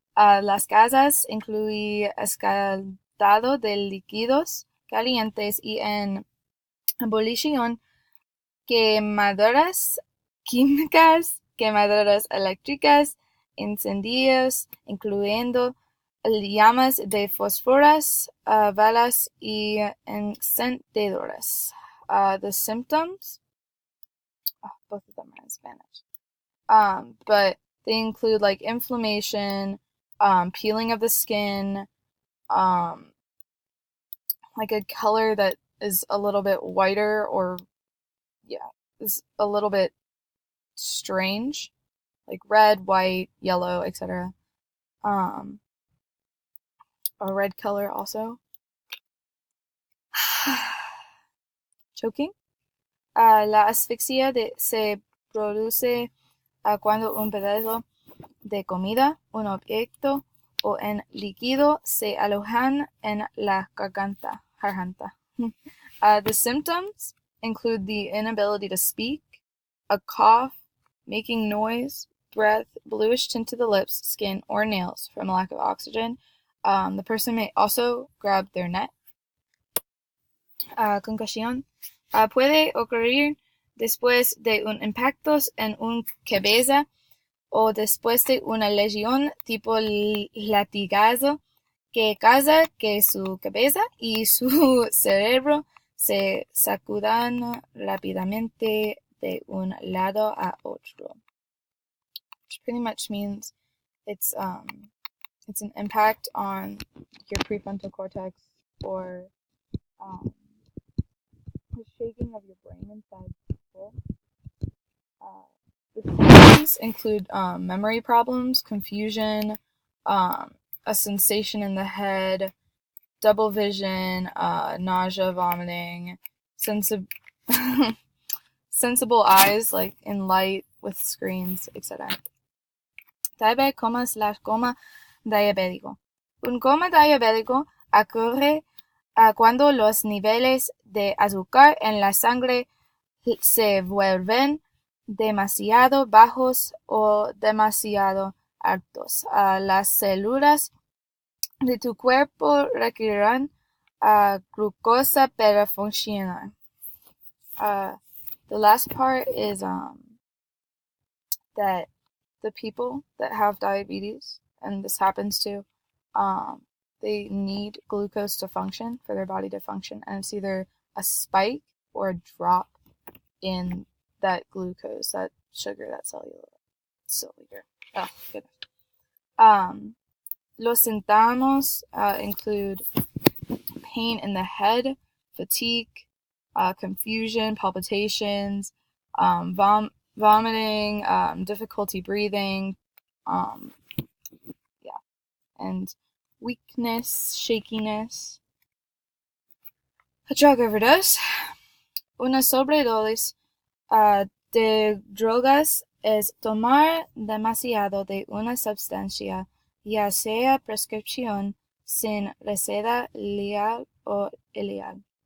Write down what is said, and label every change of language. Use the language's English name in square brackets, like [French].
[Spanish] Las causas incluye escaldado de líquidos calientes y en ebullición, quemaduras químicas, quemaduras eléctricas, incendios, incluyendo llamas de fósforas, balas y encendedoras. [English] The symptoms, both of them are in Spanish, but they include inflammation, peeling of the skin, like a color that is a little bit whiter or is a little bit strange, like red, white, yellow, etc. A red color also. Choking. [Spanish] La asfixia se produce cuando un pedazo de comida, un objeto o un líquido se alojan en la garganta. [English] The symptoms include the inability to speak, a cough, making noise, breath, bluish tint to the lips, skin, or nails from a lack of oxygen. The person may also grab their neck. Concussion. [Spanish] Puede ocurrir después de un impacto en una cabeza o después de una lesión tipo latigazo que causa que su cabeza y su cerebro se sacudan rápidamente de un lado a otro. [English] Which pretty much means it's an impact on your prefrontal cortex or the shaking of your brain inside people. The symptoms include memory problems, confusion, a sensation in the head, double vision, nausea, vomiting, sensible eyes, like in light, with screens, etc. Type coma/coma diabético. [Spanish] Un coma diabético ocurre cuando los niveles de azúcar en la sangre se vuelven demasiado bajos o demasiado altos. Las células de tu cuerpo requerirán glucosa para funcionar. [English] The last part is that the people that have diabetes, and this happens to, they need glucose to function, for their body to function, and it's either a spike or a drop in that glucose, that sugar, that cellular. Oh, goodness. Los symptoms include pain in the head, fatigue, confusion, palpitations, vomiting, difficulty breathing, and weakness, shakiness. A drug overdose. [Spanish] Una sobredosis de drogas es tomar demasiado de una sustancia, ya sea prescripción, sin receta legal o ilegal.